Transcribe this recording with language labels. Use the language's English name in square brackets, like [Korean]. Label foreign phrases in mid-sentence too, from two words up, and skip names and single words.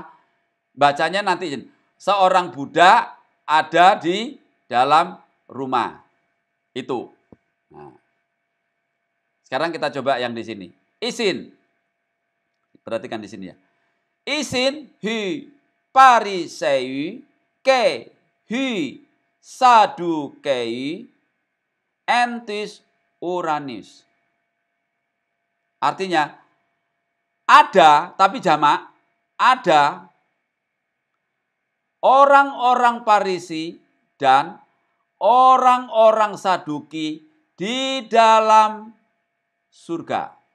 [Indonesian] Bacanya nanti seorang budak ada di dalam rumah itu. Nah, sekarang kita coba yang di sini. [Greek] Isin. [Indonesian] Perhatikan di sini ya. [Greek] Isin οἱ Φαρισαῖοι καὶ οἱ Σαδδουκαῖοι ἐν τοῖς οὐρανοῖς. [Indonesian] Artinya ada tapi jamak, ada orang-orang Farisi dan orang-orang Saduki di dalam surga.